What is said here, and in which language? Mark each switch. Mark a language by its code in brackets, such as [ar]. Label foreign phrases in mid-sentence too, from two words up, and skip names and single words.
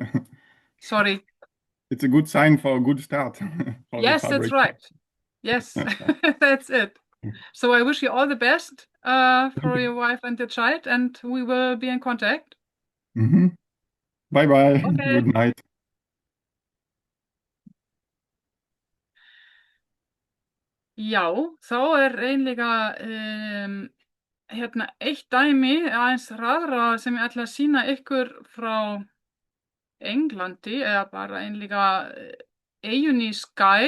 [en] Sorry. It's a good sign for a good start. For Yes, the that's fabric. right. Yes, that's it. So I wish you all the best for your wife and the child, and we will be in contact. Mhm. Bye bye. Okay. Good night. [is] Já, þá er einlega hérna eitt dæmi aðeins hraðra sem ég ætla að sýna ykkur frá Englandi eða bara einlega eyjunni Skye.